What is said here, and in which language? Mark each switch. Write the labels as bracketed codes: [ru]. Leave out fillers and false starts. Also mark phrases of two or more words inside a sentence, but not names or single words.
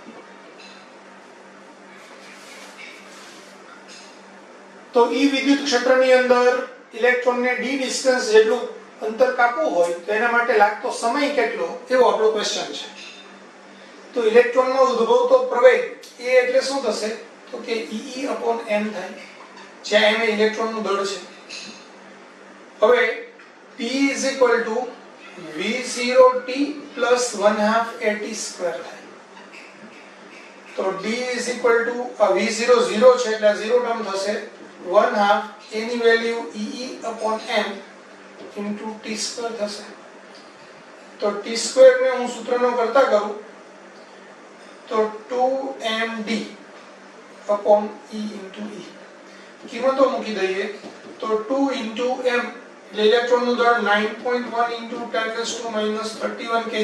[gu] તો E વિદ્યુત ક્ષેત્રની અંદર ઇલેક્ટ્રોનને d ડિસ્ટન્સ જેટલું અંતર કાપવું હોય તો એના માટે લાગતો સમય કેટલો, એવો આપણો ક્વેશ્ચન છે. તો ઇલેક્ટ્રોનનો ઉદ્ભવતો પ્રવેગ એ એટલે શું થશે, તો કે [en] E upon m [gu] થાય, જ્યાં m એ ઇલેક્ટ્રોનનું દળ છે. [en] હવે T is equal to V0T plus 1/2 AT square થાય. [gu] તો [en] D is equal to V0 [gu] 0 છે એટલે 0 ટર્મ થશે 1/2 એની વેલ્યુ [en] EE upon m into T square [gu] થશે. તો T square ને હું સૂત્રનો કરતા કરું તો [en] 2mD upon E into E. [gu] કિંમતો મૂકી દઈએ તો 2 into m એટલે ઇલેક્ટ્રોનનું દળ 9.1 into 10⁻31 kg.